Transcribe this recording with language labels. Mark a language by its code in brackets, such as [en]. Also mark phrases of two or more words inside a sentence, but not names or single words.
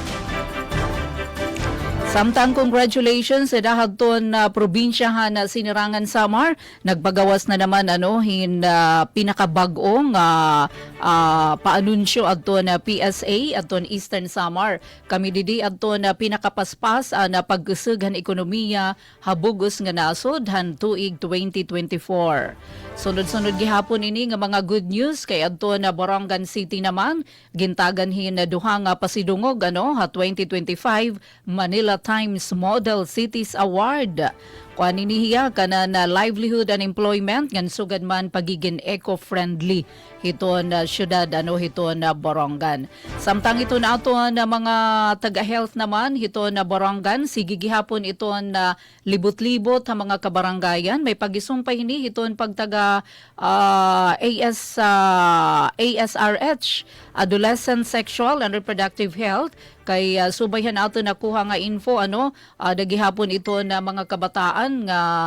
[war] Samtang congratulations sa dahadton na probinsya na Sinirangan Samar nagpagawas na naman ano pinakabag-ong paanunsyo adton na PSA adton Eastern Samar kami didi adton na pinakapaspas na pag-usughan ekonomiya habugos nga nasod han tuig 2024. Sunod-sunod gihapon ini nga mga [en] good news [war] kay adto na Borongan City naman gintagan hin na duha nga pasidungog ano ha 2025 Manila Times Model Cities Award. Kuan inihiya kana na [en] livelihood and employment [war] ngan sugad man pagiging eco-friendly hiton na syudad ano hiton na Borongan. Samtang ito na ato na mga taga-health naman hiton na Borongan sige gihapon ito na libot-libot ha mga kabaranggayan may pagisumpay hini hiton pagtaga ASRH [en] Adolescent Sexual and Reproductive Health [war] kay subayhan ato nakuha nga info ano dagihapon ito na mga kabataan nga